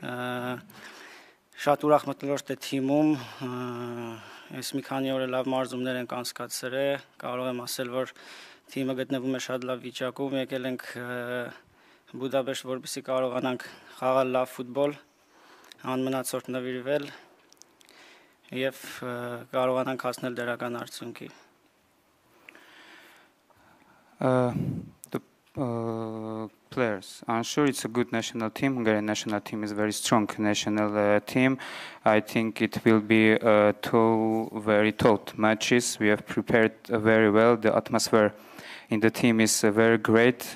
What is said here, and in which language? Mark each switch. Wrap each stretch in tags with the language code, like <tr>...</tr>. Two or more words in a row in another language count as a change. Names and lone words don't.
<hy>շատ ուրախ մթնոլորտ է թիմում, այս մի քանի օր լավ մարզումներ ենք անցկացրել, կարող եմ ասել, որ թիմը գտնվում է շատ լավ վիճակում, եկել ենք Բուդապեշտ, որպեսզի կարողանանք խաղալ լավ ֆուտբոլ, անմնացորդ նվիրվել եւ կարողանանք հասնել դրական արդյունքի։</hy> <en>The players. I'm sure it's a good national team. Hungarian national team is a very strong national team. I think it will be two very taut matches. We have prepared very well. The atmosphere in the team is very great.</en>